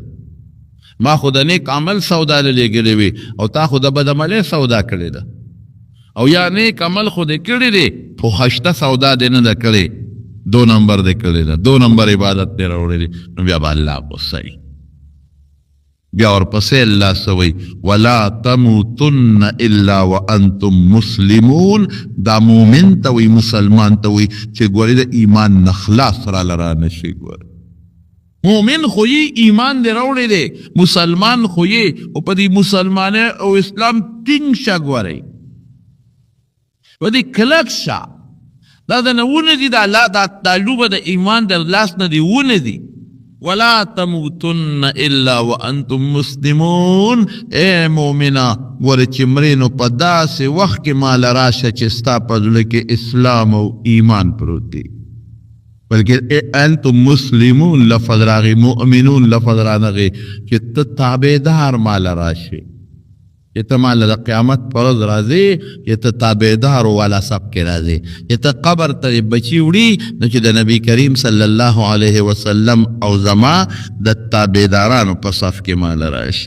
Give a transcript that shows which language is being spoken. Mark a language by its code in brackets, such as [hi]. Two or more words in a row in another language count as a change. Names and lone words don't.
[ps] ما خو د نیک عمل سودا له لېږلې وي، او تا خو د بدعملۍ سودا کړې ده. او یا نیک عمل خو دې کړی دی، خو خشته سودا دې نه ده کړې، 2 نمبر دې کړی ده، 2 نمبر عبادت دې راوړی دی. نو بیا به الله غصه وي. بیا ورپسې الله څه وایي؟ [ar] ولا تموتن الا وانتم مسلمون. [ps] دا مومن ته وایي، مسلمان ته وایي چې ګورې د ایمان نه خلاص راله رانه شي. ګورې مومن خو یې ایمان دې راوړی دی، مسلمان خو یې، او په دې مسلمانۍ او اسلام ټینګ شه. ګورئ په دې کلک شه. دا د نه ونه دي، دا لوبه د ایمان د لاس نه دي ونه دي. [ar] ولا تموتن الا وانتم مسلمون. [ps] اے مومنه ګوره چې مرې نو په داسې وخت کې ماله راشه چې ستا په زړه کې اسلام او ایمان پروت دی. بلکې [ar] انتم مسلمون [ps] لفظ راغی، مؤمنون لفظ رانغی چې ته تابعدار ماله راشي، چې ته ماله د قیامت پر ورځ راځې، چې ته تابعدار والا صف کې راځې، چې ته قبر ته بچي وړي، نو چې د نبي کریم صلی الله علیه وسلم او زما د تابعدارانو په صف کې ماله راشي.